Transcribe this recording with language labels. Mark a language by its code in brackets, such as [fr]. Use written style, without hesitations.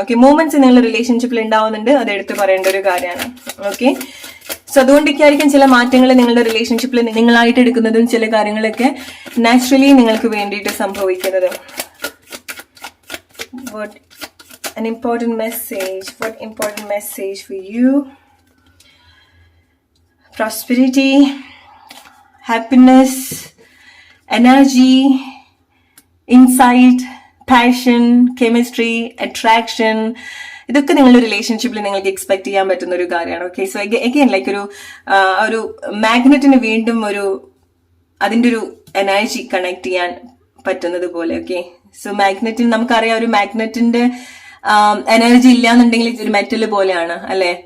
[ml] Okay, moments നിങ്ങൾ റിലേഷൻഷിപ്പിൽ ഉണ്ടാവുന്നുണ്ട്, അത് എടുത്ത് പറയേണ്ട ഒരു കാര്യമാണ്. ഓക്കെ, സോ അതുകൊണ്ടൊക്കെയായിരിക്കും ചില മാറ്റങ്ങൾ നിങ്ങളുടെ റിലേഷൻഷിപ്പിൽ നിങ്ങളായിട്ട് എടുക്കുന്നതും ചില കാര്യങ്ങളൊക്കെ നാച്ചുറലി നിങ്ങൾക്ക് വേണ്ടിയിട്ട് സംഭവിക്കുന്നത്. [en] What important message for you? Prosperity, happiness, energy, insight, passion, chemistry, attraction. [ml] ഇതൊക്കെ നിങ്ങളുടെ റിലേഷൻഷിപ്പിൽ നിങ്ങൾക്ക് എക്സ്പെക്ട് ചെയ്യാൻ പറ്റുന്ന ഒരു കാര്യമാണ്. ഓക്കെ, സോ അഗൈൻ ലൈക്ക് ഒരു മാഗ്നറ്റിന് വീണ്ടും അതിന്റെ ഒരു എനർജി കണക്ട് ചെയ്യാൻ പറ്റുന്നത് പോലെ. ഓക്കെ, സോ മാഗ്നറ്റിന് നമുക്കറിയാം, ഒരു മാഗ്നറ്റിന്റെ എനർജി ഇല്ലാന്നുണ്ടെങ്കിൽ ഇതൊരു മെറ്റൽ പോലെയാണ് അല്ലെ.